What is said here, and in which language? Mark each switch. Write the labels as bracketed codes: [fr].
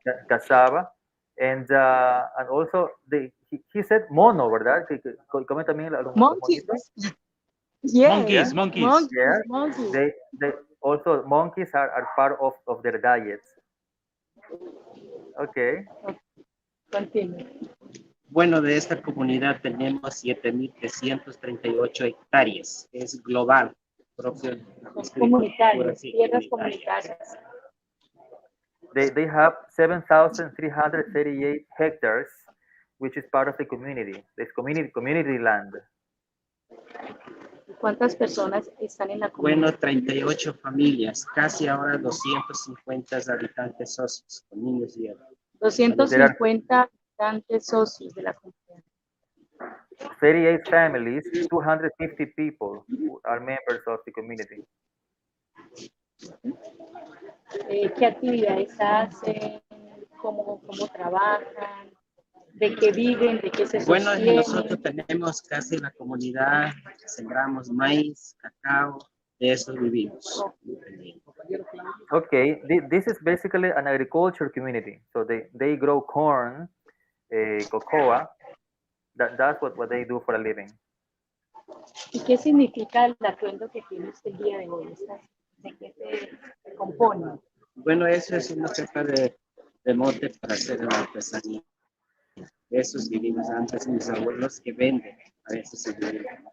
[en] Cassava. And also he said mono, [es] ¿verdad? Comen también los [en] Monkeys. [es] monitos. [en] Yes. Monkeys. Yeah. Monkeys. They also monkeys are part of their diets. Okay. Continue. [es] Bueno, de esta comunidad tenemos 7.338 hectáreas. Es global, propio. Es comunitario, tierras comunitarias. [en] They have 7,338 hectares, which is part of the community. It's community land. [es] ¿Cuántas personas están en la comunidad? Bueno, 38 familias, casi ahora 250 habitantes socios, con niños y adultos. 250 habitantes socios de la comunidad. [en] 38 families, 250 people who are members of the community. [es] ¿Qué actividades hacen? ¿Cómo trabajan? ¿De qué viven? ¿De qué se Bueno, sostienen? nosotros tenemos casi la comunidad, sembramos maíz, cacao, de eso vivimos. [en] Okay, this is basically an agriculture community. So they grow corn, cocoa. That's what they do for a living. [es] ¿Y qué significa el atuendo que tiene usted el día de hoy? ¿De qué se compone? Bueno, eso es una cepa de mote para hacer la artesanía. Esos vivimos antes, mis abuelos que venden, a veces se venden.